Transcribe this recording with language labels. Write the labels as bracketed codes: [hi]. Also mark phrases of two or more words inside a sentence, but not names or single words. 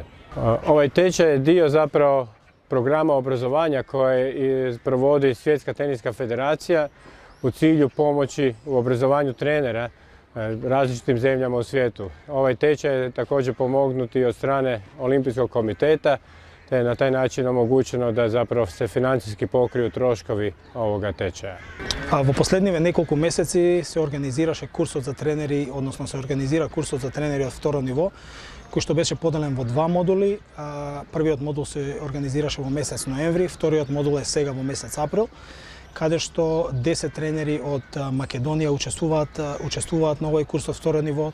[hr] Ovaj tečaj je dio zapravo programa obrazovanja koje provodi Svjetska teniska federacija u cilju pomoći u obrazovanju trenera različitim zemljama u svijetu. Ovaj tečaj je također pomognut i od strane Olimpijskog komiteta, te je na taj način omogućeno da zapravo se financijski pokriju troškovi ovoga tečaja. [mk] Во последниве неколку месеци се организираше курсот за тренери, односно се организира курсот за тренери од второ ниво, кој што беше поделен во два модули. Првиот модул се организираше во месец ноември, вториот модул е сега во месец април, каде што 10 тренери од Македонија учествуваат на овој курс од второ ниво.